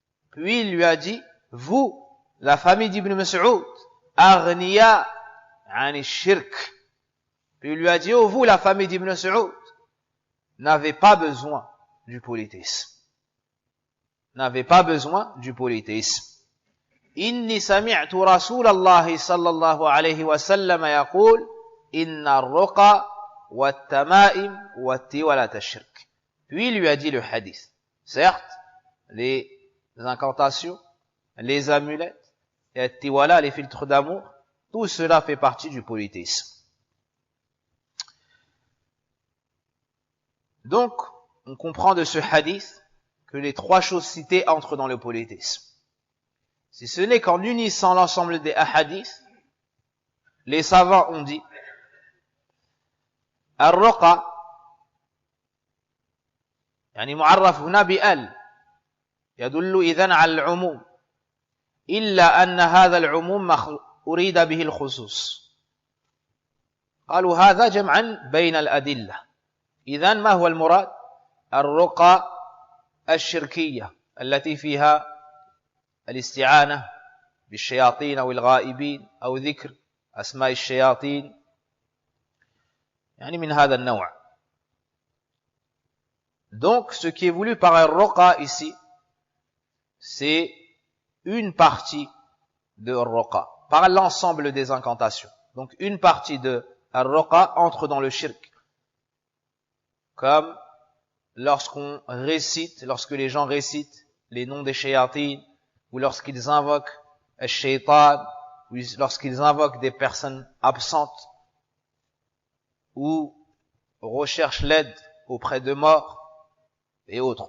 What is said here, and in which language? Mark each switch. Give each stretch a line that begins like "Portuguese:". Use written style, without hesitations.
French: Puis il lui a dit, vous, la famille d'Ibn Mas'ud,
Arabic: أغنياء عن الشرك.
French: Puis il lui a dit, oh vous, la famille d'Ibn Mas'ud, n'avez pas besoin du polythéisme. N'avez pas besoin du polythéisme.
Arabic: إني سمعت رسول الله صلى الله عليه وسلم يقول إن الرقى والتمائم والتولة الشرك.
French: Puis il lui a dit le hadith. Certes, les incantations, les amulettes, et tiwala, les filtres d'amour, tout cela fait partie du polythéisme. Donc, on comprend de ce hadith que les trois choses citées entrent dans le polythéisme. Si ce n'est qu'en unissant l'ensemble des hadiths, les savants ont dit
Arabic: الرقى يعني معرف هنا بأل يدل إذن على العموم إلا أن هذا العموم أريد به الخصوص قالوا هذا جمعا بين الأدلة إذن ما هو المراد الرقى الشركية التي فيها الاستعانة بالشياطين أو الغائبين أو ذكر أسماء الشياطين يعني من هذا النوع.
French: Donc ce qui est voulu par al-ruqa ici c'est une partie de al-ruqa par l'ensemble des incantations. Donc une partie de al-ruqa entre dans le shirk comme lorsque les gens récitent les noms des shayatines ou lorsqu'ils invoquent al-shaytan ou lorsqu'ils invoquent des personnes absentes ou recherchent l'aide auprès de morts et autres.